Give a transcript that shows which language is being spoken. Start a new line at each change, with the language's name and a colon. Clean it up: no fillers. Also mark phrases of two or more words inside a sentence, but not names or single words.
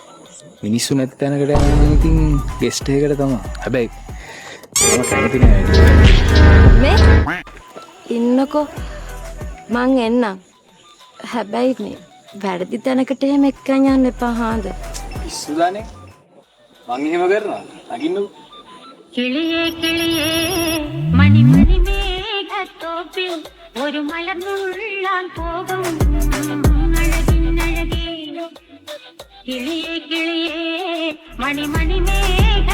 Sinhala: මිනිස්සු නැති තැනකට යනවා ඉතින් ගෙස්ට් එකකට තමයි. හැබැයි මම කැමති නෑ. මේ ඉන්නකෝ මං එන්නම්. හැබැයි මේ වැරදි තැනකට එහෙම එක්කන් යන්න එපා හාඳ. පිස්සුදානේ. මං එහෙම කරනවා. නගින්නු.
Malayalam: കിളിയേ കിളിയേ മണിമണി മേഘത്തോപ്പിൽ ഒരു മലർന്നുള്ളാൻ പോകും അഴകിനഴകേ കിളിയേ കിളിയേ മണിമണി മേഘ